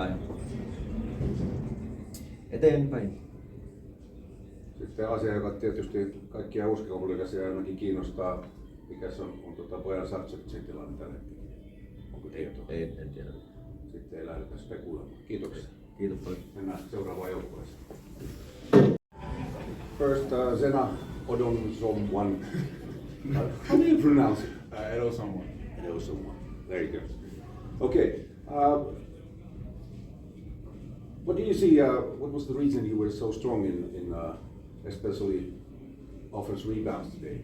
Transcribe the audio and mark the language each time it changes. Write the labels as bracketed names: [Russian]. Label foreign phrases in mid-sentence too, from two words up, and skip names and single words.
[Finnish] Ja eteenpäin. Sitten asia, joka tietysti kaikkia uskomullisia ainakin kiinnostaa, mikä se on Bojan Sarcevicin tilanne tällä hetkellä. Onko tietoa? En tiedä. Sitten ei lähdetä spekuloimaan. Kiitoksia. Kiitos paljon. Mennään seuraavaan joukkueeseen. [English] First, Zena Odonsomeone. How do you pronounce it? Edosomeone. Edosomeone. There you go. Okay. What do you see? What was the reason you were so strong in especially offense rebounds today?